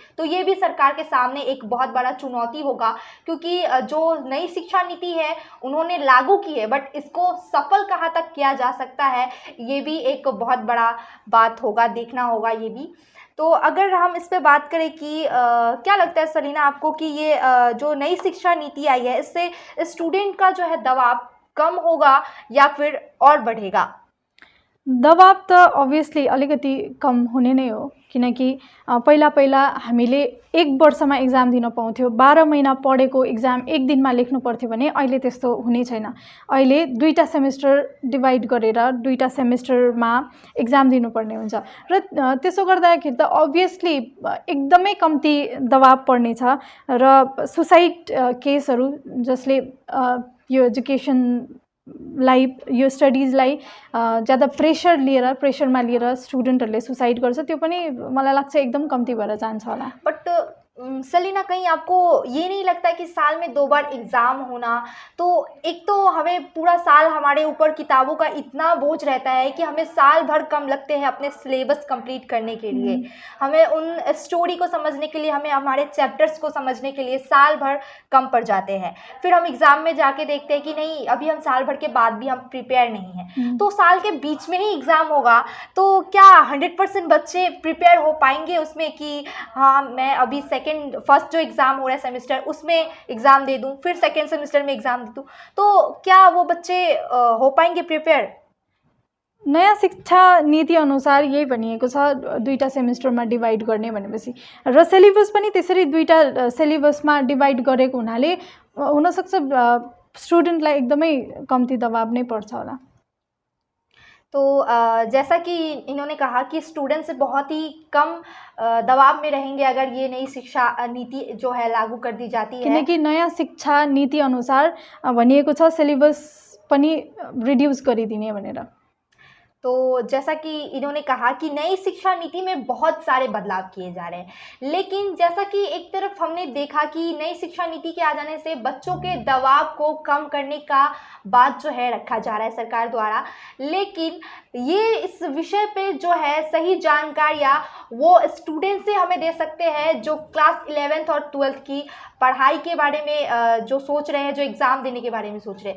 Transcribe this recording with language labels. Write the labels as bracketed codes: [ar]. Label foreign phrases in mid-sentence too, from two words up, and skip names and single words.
[hi] तो ये भी सरकार के सामने एक बहुत बड़ा चुनौती होगा, क्योंकि जो नई शिक्षा नीति है उन्होंने लागू की है, बट इसको सफल कहाँ तक किया जा सकता है, ये भी एक बहुत बड़ा बात होगा, देखना होगा ये भी। तो अगर हम इस पे बात करें कि क्या लगता है सलीना आपको कि ये जो नई शिक्षा नीति आई है, इससे स्टूडेंट का जो है दबाव कम होगा या फिर और बढ़ेगा? [ne] दबाव त अभियसली अलिकति कम हुने नै हो, किनकि पहिला पहिला हामीले 1 वर्षमा एक्जाम दिन पाउँथ्यौँ। 12 महिना पढेको एक्जाम एक दिनमा लेख्नु पर्थ्यो भने अहिले त्यस्तो हुने छैन। अहिले 2टा सेमेस्टर डिभाइड गरेर 2टा सेमेस्टरमा एक्जाम दिनुपर्ने हुन्छ र त्यसो गर्दाखेरि त अभियसली एकदमै कम्ती दबाव पर्नेछ र सुसाइड केसहरू जसले यो एजुकेसनलाई, यो स्टडिजलाई ज़्यादा प्रेसरमा लिएर स्टुडेन्टहरूले सुसाइड गर्छ, त्यो पनि मलाई लाग्छ एकदम कम्ती भएर जान्छ होला। [hi] बट सलीना, कहीं आपको ये नहीं लगता कि साल में 2 बार एग्ज़ाम होना, तो एक तो हमें पूरा साल हमारे ऊपर किताबों का इतना बोझ रहता है कि हमें साल भर कम लगते हैं अपने सिलेबस कंप्लीट करने के लिए, हमें उन स्टोरी को समझने के लिए, हमें हमारे चैप्टर्स को समझने के लिए साल भर कम पड़ जाते हैं। फिर हम एग्ज़ाम में जाके देखते हैं कि नहीं, अभी हम साल भर के बाद भी हम प्रिपेयर नहीं हैं, तो साल के बीच में ही एग्ज़ाम होगा, तो क्या 100% बच्चे प्रिपेयर हो पाएंगे उसमें कि हाँ मैं अभी फर्स्ट जो एग्ज़ाम हो रहा है सेमेस्टर उसमें एग्ज़ाम दे दूं, फिर [en] second semester [hi] में एग्ज़ाम दे दूं, तो क्या वो बच्चे हो पाएंगे प्रिपेयर? [ne] नयाँ शिक्षा नीति अनुसार यही भनिएको छ, 2टा सेमेस्टरमा डिभाइड गर्ने भनेपछि, र सिलेबस पनि त्यसरी 2टा सिलेबसमा डिभाइड गरेको हुनाले हुनसक्छ स्टुडेन्टलाई एकदमै कम्ती दबाव नै पर्छ होला। [hi] तो जैसा कि इन्होंने कहा कि स्टूडेंट्स बहुत ही कम दबाव में रहेंगे अगर ये नई शिक्षा नीति जो है लागू कर दी जाती है, [ne] किनकि नयाँ शिक्षा नीति अनुसार भनिएको छ सिलेबस पनि रिड्युस गरिदिने भनेर। [hi] तो जैसा कि इन्होंने कहा कि नई शिक्षा नीति में बहुत सारे बदलाव किए जा रहे हैं, लेकिन जैसा कि एक तरफ हमने देखा कि नई शिक्षा नीति के आ जाने से बच्चों के दबाव को कम करने का बात जो है रखा जा रहा है सरकार द्वारा, लेकिन ये इस विषय पे जो है सही जानकारियाँ वो स्टूडेंट से हमें दे सकते हैं जो क्लास 11th और 12th की पढ़ाई के बारे में जो सोच रहे हैं, जो एग्ज़ाम देने के बारे में सोच रहे हैं।